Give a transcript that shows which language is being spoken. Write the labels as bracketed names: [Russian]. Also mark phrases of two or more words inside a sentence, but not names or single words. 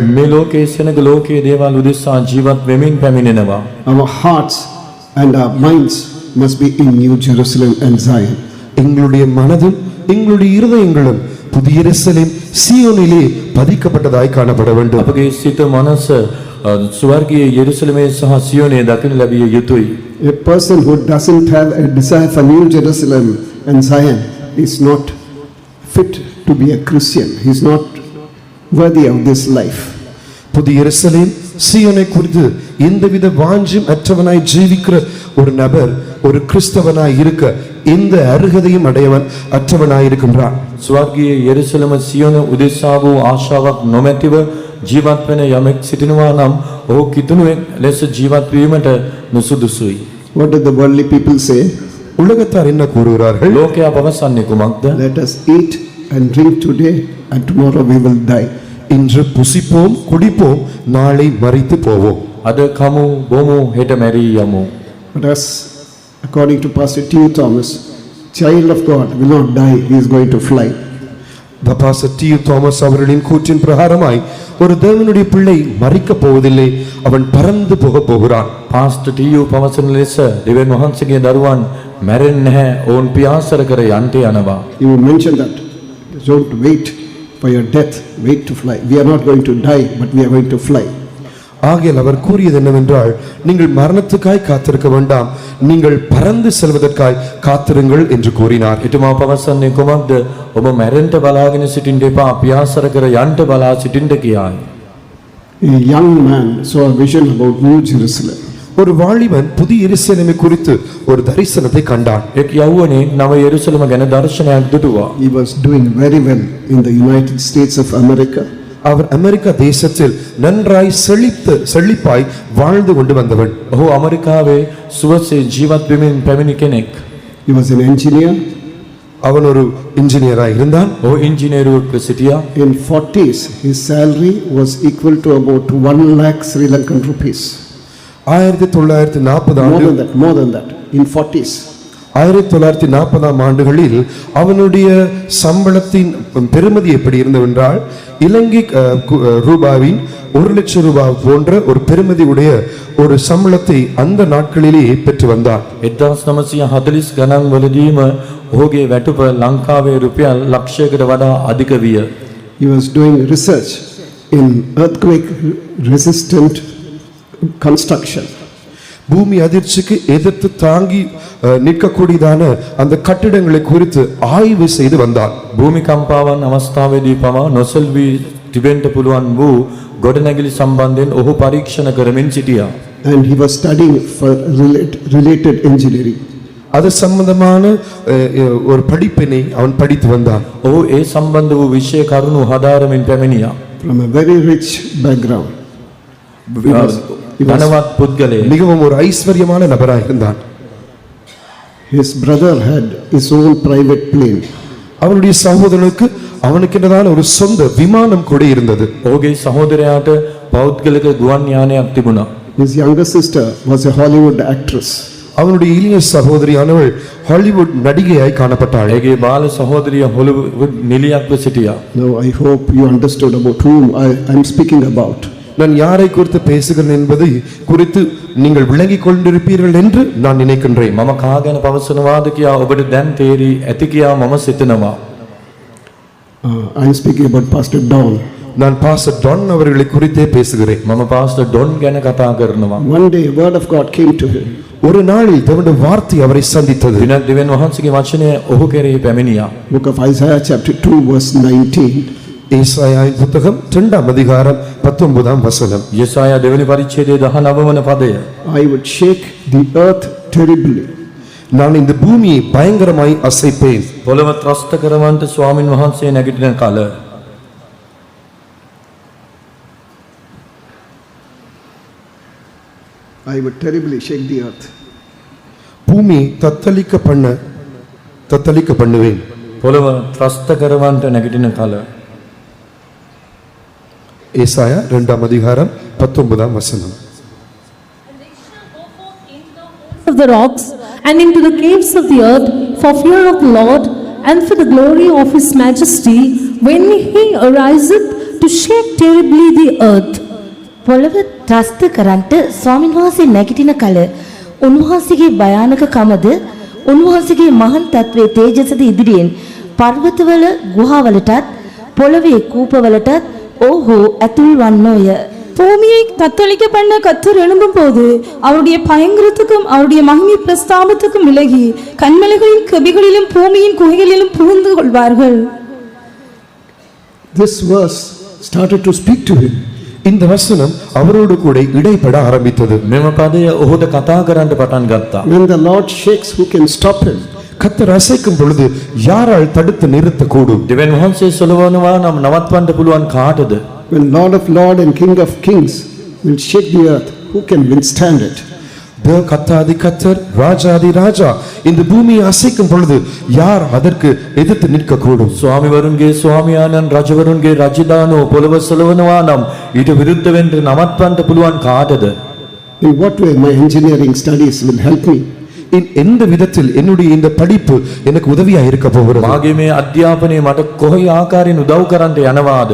[Sinhala] මේ ලෝකයේ සෙනග ලෝකයේ දේවල් උදෙසා ජීවත් වෙමින් පැමිණෙනවා. [English] Our hearts and our minds must be in New Jerusalem and Zion. [Tamil] எங்களுடைய மனதும் எங்களுடைய இருதயங்களும் புதிய எருசலேம் சீயோனிலே பதிக்கப்பட்டதாய் காணப்பட வேண்டும். [Sinhala] අපගේ සිත මනස ස්වර්ගීය යෙරුසලමේ සහ සියෝනේ දකින ලැබිය යුතුයි. [English] A person who doesn't have a desire for New Jerusalem and Zion is not fit to be a Christian. He is not worthy of this life. [Tamil] புதிய எருசலேம் சீயோனை குறித்து எந்தவித வாஞ்சும் அற்றவனாய் ஜீவிக்கிற ஒரு நபர் ஒரு கிறிஸ்தவனாய் இருக்க எந்த அருகதையும் அற்றவனாய் இருக்கின்றான். [Sinhala] ස්වර්ගීය යෙරුසලම සියෝන උදෙසා වූ ආශාවක් නොමැතිව ජීවත් වෙන යමෙක් සිටිනවා නම් ඔහු කිතුණුවෙක් ලෙස ජීවත් වීමට නුසුදුසුයි. [English] What do the worldly people say? [Tamil] உலகத்தார் என்ன கூறுகிறார்கள்? [Sinhala] ලෝකයා පවසන්නේ කුමක්ද? [English] Let us eat and drink today and tomorrow we will die. [Tamil] இன்று புசிப்போம் குடிப்போம் நாளை மரித்து போவோம். [Sinhala] අද කමු බොමු හෙට මැරී යමු. [English] But as according to Pastor T. Thomas, child of God will not die, he is going to fly. [Tamil] பாஸ்டர் டி தாமஸ் அவர்களின் கூற்றின் பிரகாரமாய் ஒரு தேவனுடைய பிள்ளை மரிக்கப் போவதில்லை, அவன் பறந்து போக போகிறான். [Sinhala] පාස්ටර් ටීයූ පවසන ලෙස දෙවියන් වහන්සේගේ දරුවන් මැරෙන්නේ නැහැ, ඔවුන් පියාසර කර යන්ට යනවා. [English] You mentioned that. Don't wait for your death, wait to fly. We are not going to die, but we are going to fly. [Tamil] ஆகையால் அவர் கூறியது என்னவென்றால், நீங்கள் மரணத்துக்காய் காத்திருக்க வேண்டாம், நீங்கள் பறந்து செல்வதற்காய் காத்திருங்கள் என்று கூறினார். [Sinhala] එතුමා පවසන්නේ කොමක්ද? ඔබ මැරෙන්න බලාගෙන සිටින්න එපා, පියාසර කර යන්ට බලා සිටින්න කියායි. [English] A young man saw a vision about New Jerusalem. [Tamil] ஒரு வாலிபன் புதிய எருசலேமை குறித்து ஒரு தரிசனத்தை கண்டான். [Sinhala] එක් යෞවනේ නව යෙරුසලම ගැන දර්ශනයක් දුටුවා. [English] He was doing very well in the United States of America. [Tamil] அவர் அமெரிக்கா தேசத்தில் நன்றாய் செழிப்பாய் வாழ்ந்து கொண்டு வந்தவன். [Sinhala] ඔහු ඇමරිකාවේ සුවසේ ජීවත් වෙමින් පැමිණි කෙනෙක්. [English] He was an engineer. [Tamil] அவன் ஒரு இன்ஜினியராய் இருந்தான். [Sinhala] ඔහු ඉංජිනේරුවෙක්ව සිටියා. [English] In 40s, his salary was equal to about 1 lakh Sri Lankan rupees. 1940 More than that. In 40s. [Tamil] 1940 ஆண்டுகளில் அவனுடைய சம்பளத்தின் பெறுமதி எப்படி இருந்தவென்றால், இலங்கை ரூபாவின் 1 லட்சம் ரூபாய் போன்ற ஒரு பெறுமதி உடைய ஒரு சம்பளத்தை அந்த நாட்களிலேயே பெற்று வந்தான். [Sinhala] 1940 ගණන් වලදීම ඔහුගේ වැටුප ලංකාවේ රුපියල් ලක්ෂයකට වඩා අධික විය. [English] He was doing research in earthquake resistant construction. [Tamil] பூமி அதிர்ச்சிக்கு எதிர்த்து தாங்கி நிற்கக்கூடியதான அந்த கட்டிடங்களை குறித்து ஆய்வு செய்து வந்தான். [Sinhala] භූමිකම්පාවන් අවස්ථාවේදී පවා නොසෙල්වී තිබෙන්න පුළුවන් වූ ගොඩනැගිලි සම්බන්ධයෙන් ඔහු පරීක්ෂණ කරමින් සිටියා. [English] And he was studying for related engineering. [Tamil] அது சம்பந்தமான ஒரு படிப்பினை அவன் படித்து வந்தான். [Sinhala] ඔහු ඒ සම්බන්ධ වූ විෂය කරුණු හදාරමින් පැමිණියා. [English] From a very rich background. [Sinhala] ධනවත් පුද්ගලයෙක්. [Tamil] மிகவும் ஒரு ஐஸ்வர்யமான நபராய் இருந்தான். [English] His brother had his own private plane. [Tamil] அவனுடைய சகோதரனுக்கு அவனுக்கென்றதான ஒரு சொந்த விமானம் கூட இருந்தது. [Sinhala] ඔහුගේ සහෝදරයාට පෞද්ගලික ගුවන් යානයක් තිබුණා. [English] His younger sister was a Hollywood actress. [Tamil] அவனுடைய இளைய சகோதரியானவள் ஹாலிவுட் நடிகையாய் காணப்பட்டாள். [Sinhala] ඇගේ බාල සහෝදරිය හොලිවුඩ් නිලියක්ව සිටියා. [English] Now I hope you understood about whom I am speaking about. [Tamil] நான் யாரை குறித்து பேசுகிறேன் என்பதை குறித்து நீங்கள் விளங்கிக் கொண்டிருப்பீர்கள் என்று நான் நினைக்கின்றேன். [Sinhala] මම කා ගැන පවසනවාද කියා ඔබට දැන් තේරී ඇති කියා මම සිතනවා. [English] I am speaking about Pastor Don. [Tamil] நான் பாஸ்டர் டான் அவர்களை குறித்தே பேசுகிறேன். [Sinhala] මම පාස්ටර් ඩොන් ගැන කතා කරනවා. [English] One day a word of God came to him. [Tamil] ஒரு நாளில் தேவனுடைய வார்த்தை அவரை சந்தித்தது. [Sinhala] දිනක් දෙවියන් වහන්සේගේ වචනය ඔහු කෙරෙහි පැමිණියා. [English] Book of Isaiah chapter 2 verse 19. [Tamil] ஏசாயாவின் புத்தகம் 2ஆம் அதிகாரம் 19ஆம் வசனம். [Sinhala] යෙසායා දෙවෙනි පරිච්ඡේදයේ 19 වන පදය. [English] I would shake the earth terribly. [Tamil] நான் இந்த பூமியை பயங்கரமாய் அசைப்பேன். [Sinhala] පොළව ත්‍රස්ත කරවන්ට ස්වාමින් වහන්සේ නැගිටින කල [English] I would terribly shake the earth. [Tamil] பூமியை தத்தளிக்க பண்ணுவேன். [Sinhala] පොළව ත්‍රස්ත කරවන්ට නැගිටින කල. [Tamil] ஏசாயா 2ஆம் அதிகாரம் 19ஆம் வசனம். [English] Of the rocks and into the caves of the earth for fear of the Lord and for the glory of his majesty when he ariseth to shake terribly the earth. [Sinhala] පොළව ත්‍රස්ත කරන්ට ස්වාමින් වහන්සේ නැගිටින කල උන්වහන්සේගේ භයානක කමද උන්වහන්සේගේ මහන් තත්වයේ තේජසද ඉදිරියෙන් පර්වතවල ගුහාවලටත් පොළවේ කූපවලටත් ஓஹோ அத்துள் வண்ணோய. [Tamil] பூமியை தத்தளிக்க பண்ண கத்தர் எழும்பும் போது அவருடைய பயங்கரத்துக்கும் அவருடைய மகிமை பிரஸ்தாபத்துக்கும் விலகி கண்மலைகளின் கபிகளிலும் பூமியின் குகைகளிலும் புகுந்து கொள்வார்கள். [English] This verse started to speak to him. [Tamil] இந்த வசனம் அவரோடு கூட இடைப்பட ஆரம்பித்தது. [Sinhala] මෙම පදය ඔහුට කතා කරන්න පටන් ගත්තා. [English] When the Lord shakes, who can stop him? [Tamil] கர்த்தர் அசைக்கும் பொழுது யாரால் தடுத்து நிறுத்த கூடும்? [Sinhala] දෙවියන් වහන්සේ සොලවනවා නම් නවත්වන්න පුළුවන් කාටද? [English] When Lord of Lords and King of Kings will shake the earth, who can withstand it? [Tamil] கர்த்தாதி கர்த்தர் ராஜாதி ராஜா இந்த பூமியை அசைக்கும் பொழுது யார் அதற்கு எதிர்த்து நிற்க கூடும்? [Sinhala] ස්වාමිවරුන්ගේ ස්වාමියාණන් රජවරුන්ගේ රජදානෝ පොළව සොලවනවා නම් ඊට විරුද්ධ වෙන්න නවත්වන්න පුළුවන් කාටද? [English] In what way my engineering studies will help me? [Tamil] எந்த விதத்தில் என்னுடைய இந்த படிப்பு எனக்கு உதவியா இருக்க போகிறது? [Sinhala] මාගේ මේ අධ්‍යාපනය මට කොයි ආකාරයෙන් උදව් කරන්නට යනවාද?